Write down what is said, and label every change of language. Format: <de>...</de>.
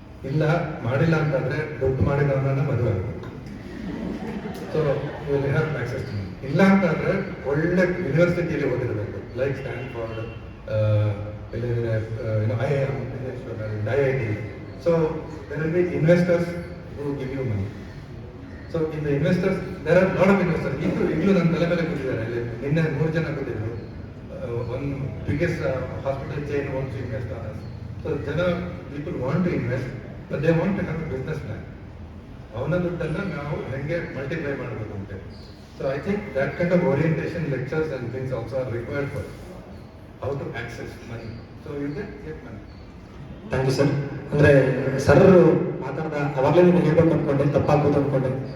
<kn>ಇಲ್ಲ ಮಾಡಿಲ್ಲ ಅಂತಂದರೆ ದುಡ್ಡು ಮಾಡಿದವನ್ನ ಮದುವೆ ಆಗಬೇಕು.</kn> <en>So you will have access to money.</en> <kn>ಇಲ್ಲ ಅಂತಂದರೆ ಒಳ್ಳೆ ಯೂನಿವರ್ಸಿಟಿಯಲ್ಲಿ ಓದಿರಬೇಕು, like Stanford, IIM, IIT.</kn> <en>So there will be investors who give you money. So in the investors, there are a lot of investors.</en> <kn>ಈಗಲೂ ನನ್ನ ತಲೆ ಮೇಲೆ ಕೂತಿದ್ದಾರೆ. ಅಲ್ಲಿ ನಿನ್ನೆ 3 ಜನ ಕೂತಿದ್ರು.</kn> <en>One biggest hospital chain wants to invest on us. So people want to invest, but they want to have a business plan.</en> <kn>ಅವನ ದುಡ್ಡನ್ನು ನಾವು ಹೆಂಗೆ ಮಲ್ಟಿಪ್ಲೈ ಮಾಡಬೇಕು ಅಂತ.</kn> <en>So I think that kind of orientation lectures and things also are required for how to access money. So you can get money. Thank you sir.</en> <kn>ಅಂದರೆ sir ಮಾತಾಡ್ದ ಅವಾಗಲೇ ನೀವು ಹೇಳ್ಬೇಕು ಅಂದ್ಕೊಂಡೆ, ತಪ್ಪಾಗ್ಬೋದು ಅಂದ್ಕೊಂಡೆ.</kn>